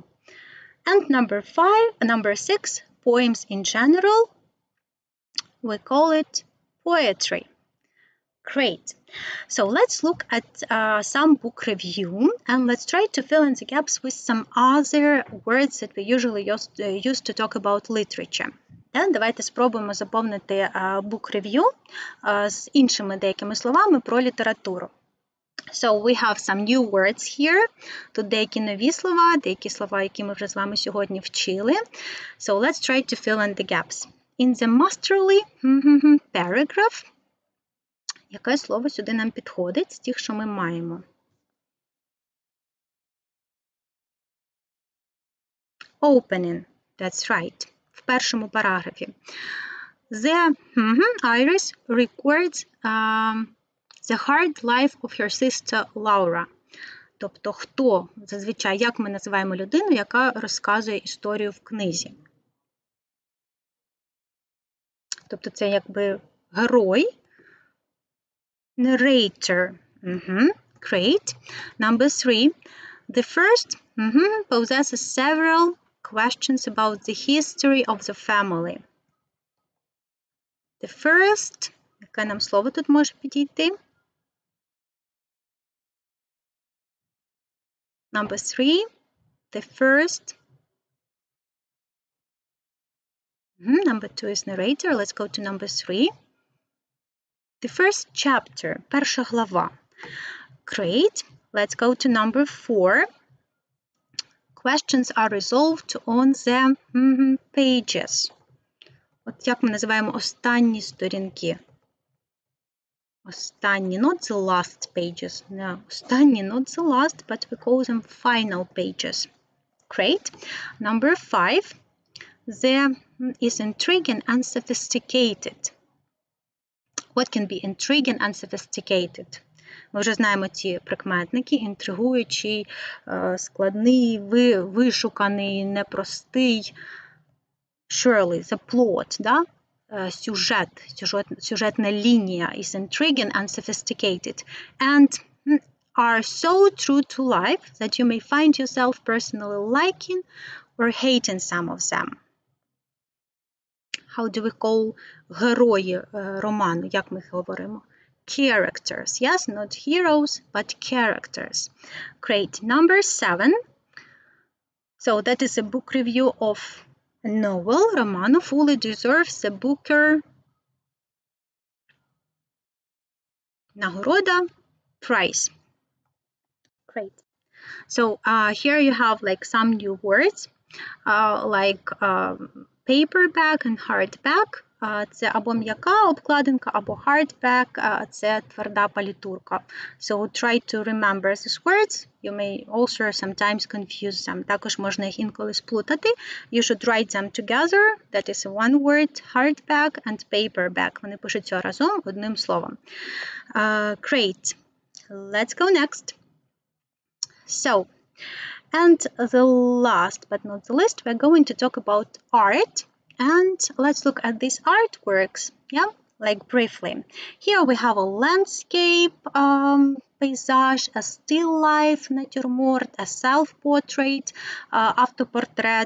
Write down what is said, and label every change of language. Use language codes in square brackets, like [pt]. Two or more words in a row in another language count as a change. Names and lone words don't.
[en] And number 6, poems in general. We call it poetry. Great. So let's look at some book review and let's try to fill in the gaps with some other words that we usually use to talk about literature. [uk] Давайте спробуємо заповнити [en] book review [uk] з іншими деякими словами про літературу. [en] So we have some new words here. [uk] Тут деякі нові слова, деякі слова, які ми вже з вами сьогодні вчили. [en] So let's try to fill in the gaps. In the masterly paragraph. [uk] Яке слово сюди нам підходить з тих, що ми маємо? [en] Opening. That's right. [uk] В першому параграфі. [en] The Iris records the hard life of her sister Laura. [uk] Тобто, хто, зазвичай, як ми називаємо людину, яка розказує історію в книзі. Тобто, це якби герой, [en] narrator. Great. Number 3. The first possesses several questions about the history of the family. The first. Яке нам слово тут може підійти? Number 3. The first. Number 2 is narrator. Let's go to number 3. The first chapter. [uk] Перша глава. [en] Great. Let's go to number 4. Questions are resolved on the pages. [uk] От як ми називаємо останні сторінки? Останні, [en] not the last pages. No, останні, not the last, but we call them final pages. Great. Number 5. There is intriguing and sophisticated. What can be intriguing and sophisticated? [uk] Ми вже знаємо ці прикметники. Інтригуючий, складний, вишуканий, непростий. [en] Surely, the plot, да? [uk] Сюжетна лінія [en] is intriguing and sophisticated. And are so true to life that you may find yourself personally liking or hating some of them. How do we call [uk] герої роману? Як ми їх говоримо? [en] Characters. Yes, not heroes, but characters. Great. Number 7. So that is a book review of a novel. Роману fully deserves the Busker нагорода prize. Great. So here you have like some new words like paperback and hardback. [uk] Це або м'яка обкладинка, або hardback, це тверда палітурка. [en] So try to remember these words. You may also sometimes confuse them. [uk] Також можна їх інколи сплутати. [en] You should write them together. That is one word, hardback and paperback. [uk] Вони пишуться разом одним словом. [en] Great. Let's go next. So, and the last but not the least, we're going to talk about art. And let's look at these artworks, yeah, like briefly. Here we have a landscape, paysage, a still life, натюрморт, a self-portrait, автопортрет.